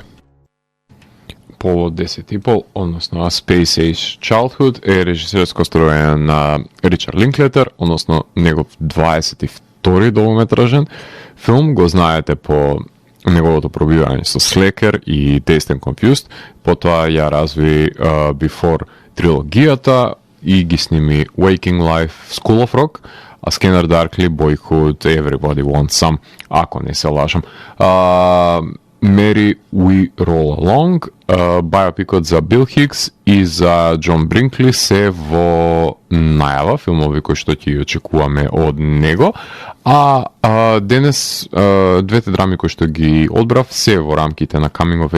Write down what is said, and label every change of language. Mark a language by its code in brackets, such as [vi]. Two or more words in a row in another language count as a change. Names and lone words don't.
[mk] Apollo 10,5, односно Space Age Childhood е режисерско строење на Ричард Линклетер, односно негов 22-ти долгометражен филм, го знаете по неговото пробивање со Slacker и Dazed and Confused, потоа ја разви Before трилогијата и ги сними Waking Life, School of Rock, а Scanner Darkly, Boyhood, Everybody Wants Some, ако не се лажам. Mary We Roll Along, биопикот за Бил Хикс и за Џон Бринкли се во најава, филмови кои што ќе очекуваме од него, а денес двете драми кои што ги одбрав се во рамките на [en] Coming of